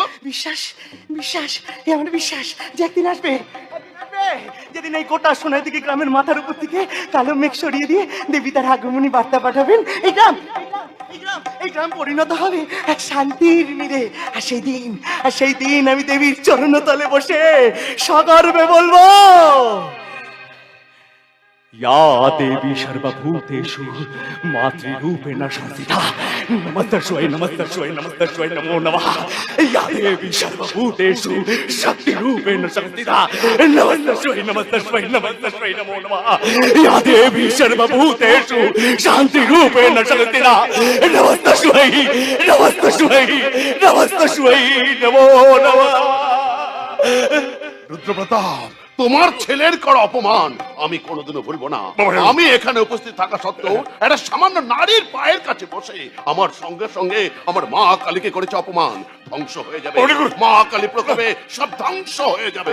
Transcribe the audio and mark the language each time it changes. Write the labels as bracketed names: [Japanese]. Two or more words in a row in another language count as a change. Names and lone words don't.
[Bangla] বিশ্বাস, বিশ্বাস, এ আমার বিশ্বাস যে একদিন আসবে, একদিন আসবে, যেদিন এই গোটা সোনার দিকে গ্রামের মাথার উপর থেকে কালো মেঘ সরিয়ে দিয়ে দেবী তার আগমনী বার্তা পাঠাবেন। এই গ্রাম পরিণত হবে এক শান্তির নীড়ে। আর সেই দিন আমি দেবীর চরণতলে বসে সগর্বে বলবো, [Sanskrit] या देवी सर्वभूतेषु मातृरूपेण संस्थिता नमस्तस्यै नमस्तस्यै नमस्तस्यै नमो नमः। या देवी सर्वभूतेषु शक्तिरूपेण संस्थिता नमस्तस्यै नमस्तस्यै नमस्तस्यै नमो नमः। या देवी सर्वभूतेषु शान्तिरूपेण संस्थिता नमस्तस्यै नमस्तस्यै नमस्तस्यै नमो नमः। [Bangla] রুদ্রপ্রতাপ, তোমার ছেলের করা অপমান আমি কোনোদিনও ভুলবো না। আমি এখানে উপস্থিত থাকা সত্ত্বেও একটা সামান্য নারীর পায়ের কাছে বসে আমার সঙ্গে সঙ্গে আমার মা কালীকে করেছে অপমান। ধ্বংস হয়ে যাবে, মা কালী প্রকোপে সব ধ্বংস হয়ে যাবে।